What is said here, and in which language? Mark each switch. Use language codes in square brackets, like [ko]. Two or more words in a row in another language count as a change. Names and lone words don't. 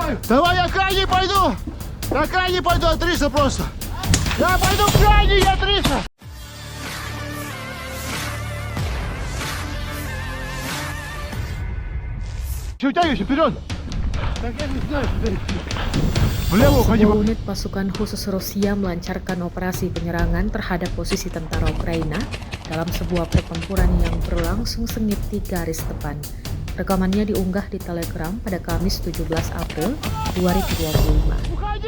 [ru] Давай, я крайний пойду! Я крайний пойду, от 300 просто! Я пойду крайний, я 300! Все, утягивайся, вперед! Так я не знаю, [id] Sebuah unit pasukan khusus Rusia melancarkan operasi penyerangan terhadap posisi tentara Ukraina dalam sebuah pertempuran yang berlangsung sengit di garis depan. Rekamannya diunggah di Telegram pada Kamis 17 April 2025.